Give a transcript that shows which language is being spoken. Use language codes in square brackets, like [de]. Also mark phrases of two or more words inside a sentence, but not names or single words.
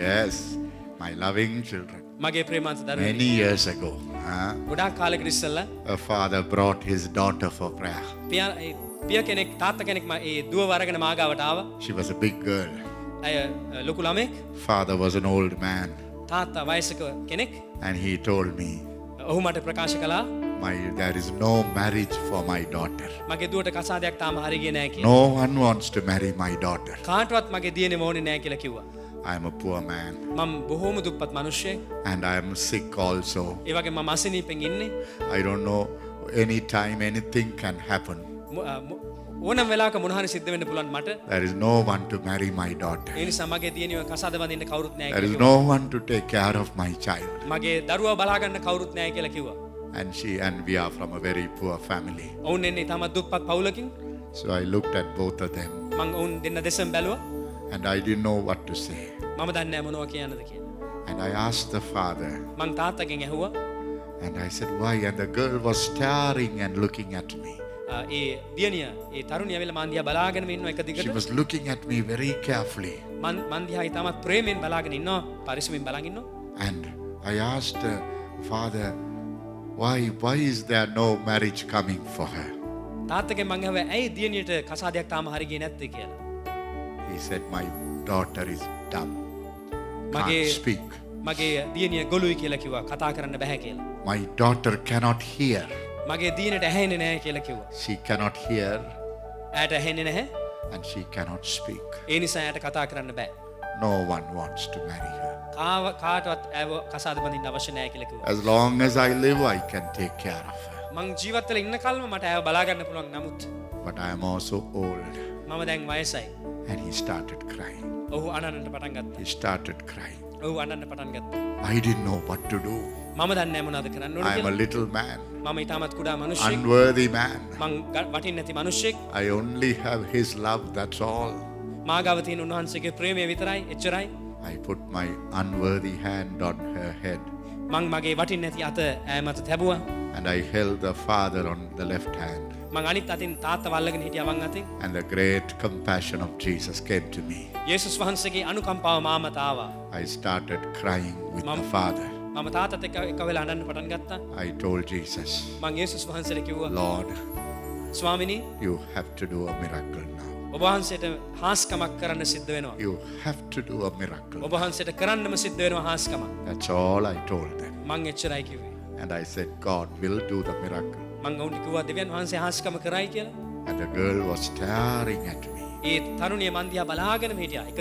[en] Yes, my loving children. [si] මගේ ප්‍රේමාන්ත දරුවනි. [en] Many years ago, [si] ගොඩාක් කාලෙකට ඉස්සෙල්ලා [en] a father brought his daughter for prayer. [si] පිය කෙනෙක් තාත්තා කෙනෙක් ඒ දුව වරගෙන මාගාවට ආවා. [en] She was a big girl. [si] ඇය ලොකු ළමෙක්. [en] Father was an old man. [si] තාත්තා වයසක කෙනෙක්. [en] And he told me, [si] ඔහු මට ප්‍රකාශ කළා [en] there is no marriage for my daughter. [si] මගේ දුවට කසාදයක් තාම හරියන්නේ නැහැ කියලා. [en] No one wants to marry my daughter. [si] කාටවත් මගේ දියණිය ඕනේ නැහැ කියලා කිව්වා. [en] I am a poor man. [si] මම බොහෝම දුප්පත් මිනිහෙක්. [en] And I am sick also. [si] ඒ වගේ මම අසනීපෙන් ඉන්නේ. [en] I don't know, anytime anything can happen. [si] ඕනම වෙලාවක මොන හරි සිද්ධ වෙන්න පුළුවන් මට. [en] There is no one to marry my daughter. [si] ඒ නිසා මගේ දියණියව කසාද බඳින්න කවුරුත් නැහැ [en] There is [si] කියලා. [en] no one to take care of my child. [si] මගේ දරුවා බලා ගන්න කවුරුත් නැහැ කියලා කිව්වා. [en] And we are from a very poor family. [si] ඔවුන් එන්නේ තාමත් දුප්පත් පවුලකින්. [en] So I looked at both of them. [si] මම ඔවුන් දෙන්න දෙසම බැලුවා. [en] And I didn't know what to say. [si] මම දන්නේ නැහැ මොනවා කියන්නද කියලා. [en] And I asked the father. [si] මං තාත්තගෙන් ඇහුවා. [en] And I said, why? And the girl was staring and looking at me. [si] ඒ දියණිය ඒ තරුණිය ඇවිල්ලා මන් දිහා බලාගෙනම ඉන්නවා එක දිගට. [en] She was looking at me very carefully. [si] මන් දිහා ඊටමත් ප්‍රේමයෙන් බලාගෙන ඉන්නවා, පරිස්සමින් බලාගෙන ඉන්නවා. [en] And I asked the father, why is there no marriage coming for her? [si] තාත්තගෙන් මං ඇහුවා ඇයි දියණියට කසාදයක් තාම හරි ගියේ නැත්තේ කියලා. [en] He said, my daughter is dumb. [si] මගේ [en] Can't speak. [si] මගේ දියණිය ගොළුයි කියලා කිව්වා, කතා කරන්න බෑ කියලා. [en] My daughter cannot hear. [si] මගේ දියණියට ඇහෙන්නේ නැහැ කියලා කිව්වා. [en] She cannot hear [si] ඇයට ඇහෙන්නේ නැහැ. [en] and she cannot speak. [si] ඒ නිසා ඇයට කතා කරන්න බෑ. [en] No one wants to marry her. [si] කාටවත් ඇව කසාද බඳින්න අවශ්‍ය නැහැ කියලා කිව්වා. [en] As long as I live, I can take care of her. [si] මං ජීවත් වෙලා ඉන්න කල්ම මට ඇව බලා ගන්න පුළුවන්. නමුත් [en] But I am also old. [si] මම දැන් වයසයි. [en] And he started crying. [si] ඔහු අනන්නට පටන් ගත්තා. [en] He started crying. [si] ඔහු අනන්න පටන් ගත්තා. [en] I didn't know what to do. [si] මම දන්නේ නැහැ මොනවද කරන්න ඕන [en] I am a [si] කියලා. [en] little man, [si] මම ඊටමත් කුඩා මිනිහෙක්. [en] unworthy man. [si] මං වටින්නේ නැති මිනිහෙක්. [en] I only have his love, that's all. [si] මා ගාව තියෙන උන්වහන්සේගේ ප්‍රේමය විතරයි, එච්චරයි. [en] I put my unworthy hand on her head. [si] මං මගේ වටින්නේ නැති අත ඈ මත තැබුවා. [en] And I held the father on the left hand. [si] මං අනිත් අතින් තාත්තා වල්ලගෙන හිටියා වම් අතින්. [en] And the great compassion of Jesus came to me. [si] යේසුස් වහන්සේගේ අනුකම්පාව මා මත ආවා. [en] I started crying with the father. [si] මම තාත්තත් එක්ක එක වෙලා අඬන්න පටන් ගත්තා. [en] I told Jesus, [si] මං යේසුස් වහන්සේට කිව්වා, [en] Lord, [si] ස්වාමිනී, [en] you have to do a miracle now. [si] ඔබ වහන්සේට හාස්කමක් කරන්න සිද්ධ වෙනවා. [en] You have to do a miracle. [si] ඔබ වහන්සේට කරන්නම සිද්ධ වෙනවා හාස්කමක්. [en] That's all I told them. [si] මං එච්චරයි කිව්වේ. [en] And I said, God will do the miracle. [si] මං ඔවුන්ට කිව්වා දෙවියන් වහන්සේ හාස්කම කරයි කියලා. [en] And the girl was staring at me. [si] ඒ තරුණිය මන් දිහා බලාගෙනම හිටියා එක